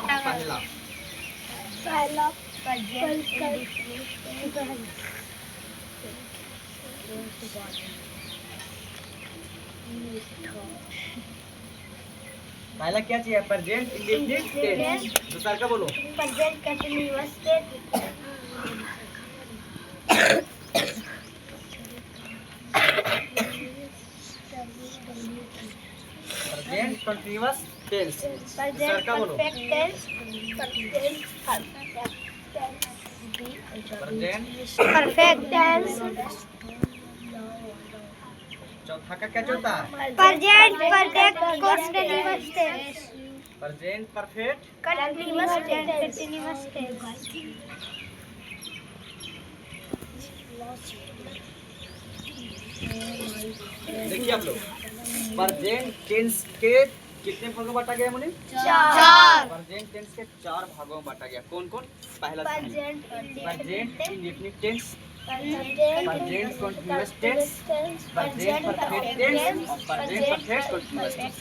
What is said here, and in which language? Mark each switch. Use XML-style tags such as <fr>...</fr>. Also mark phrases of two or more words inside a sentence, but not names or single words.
<hi>पहला पहला क्या चाहिए?</hi> <en>present indefinite tense.</en> <hi>दूसरा का बोलो।</hi> <en>Present continuous tense. present continuous tense.</en> <hi>दूसरा का बोलो।</hi> <en>Perfect tense. प्रेजेंट Perfect tense.</en> <hi>चौथा का क्या होता है?</hi> <en>Present perfect continuous tense. present perfect Continuous tense. Continuous tense.</en> <hi>देखिए आप लोग,</hi> <en>present tense</en> <hi>के कितने भागों में बांटा गया मुनि? 4.</hi> <en>present tense</en> <hi>के 4 भागों में बांटा गया। कौन कौन? पहला</hi> <en>present indefinite tense, present continuous tense, present perfect tense</en> <hi>और</hi> <en>present perfect continuous tense.</en>